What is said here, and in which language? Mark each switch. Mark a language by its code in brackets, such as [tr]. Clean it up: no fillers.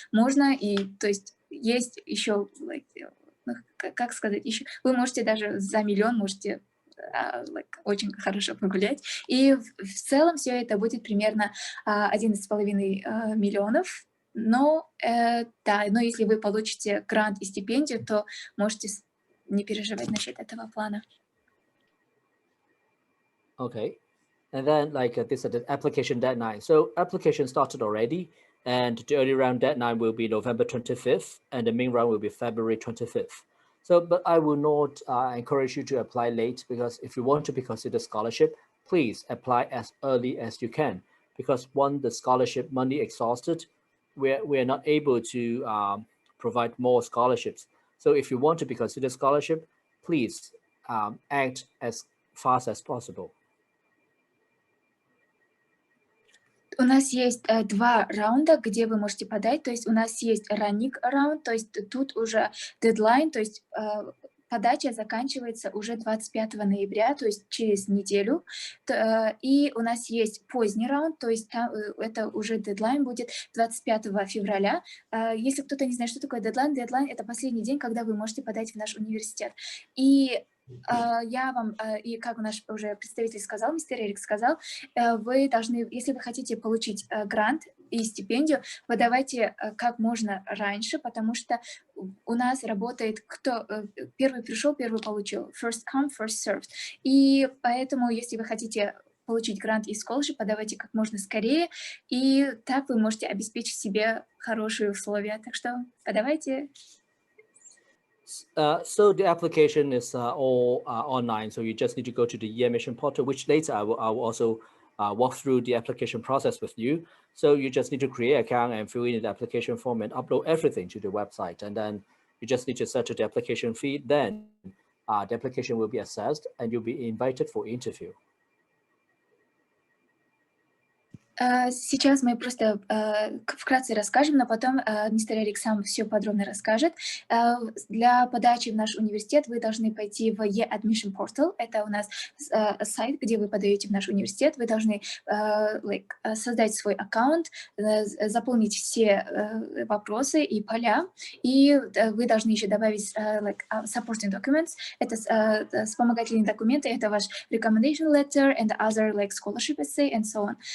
[ru] Можно, и то есть еще, как сказать, еще вы можете даже за миллион можете очень хорошо погулять. И в целом все это будет примерно 11,5 миллионов. Но если вы получите грант и стипендию, то можете не переживать насчет этого плана. [en] Okay. And then this is the application deadline. So application started already, and the early round deadline will be November 25th, and the main round will be February 25th. So, but I will not encourage you to apply late, because if you want to be considered scholarship, please apply as early as you can, because once the scholarship money exhausted, we're not able to provide more scholarships. So if you want to be considered scholarship, please act as fast as possible. [ru] У нас есть 2 раунда, где вы можете подать, то есть у нас есть running раунд, то есть тут уже дедлайн, то есть подача заканчивается уже 25 ноября, то есть через неделю, и у нас есть поздний раунд, то есть это уже дедлайн будет 25 февраля. Если кто-то не знает, что такое дедлайн, дедлайн это последний день, когда вы можете подать в наш университет. И я вам, и как наш уже представитель сказал, мистер Эрик сказал, вы должны, если вы хотите получить грант и стипендию, подавайте как можно раньше, потому что у нас работает, кто первый пришел, первый получил. [en] First come, first served. [ru] И поэтому, если вы хотите получить грант и scholarship, подавайте как можно скорее, и так вы можете обеспечить себе хорошие условия. Так что подавайте. [en] So the application is all online. So you just need to go to the e-admission portal, which later I will also walk through the application process with you. So you just need to create an account and fill in the application form and upload everything to the website. And then you just need to settle the application fee. Then the application will be assessed and you'll be invited for interview. [ru] Сейчас мы просто вкратце расскажем, но потом мистер Эрик сам все подробно расскажет. Для подачи в наш университет вы должны пойти в e-admission portal. Это у нас сайт, где вы подаете в наш университет. Вы должны создать свой аккаунт, заполнить все вопросы и поля, и вы должны еще добавить [en] supporting documents. [ru] Это вспомогательные документы, это ваш [en] recommendation letter and other scholarship essay and so on.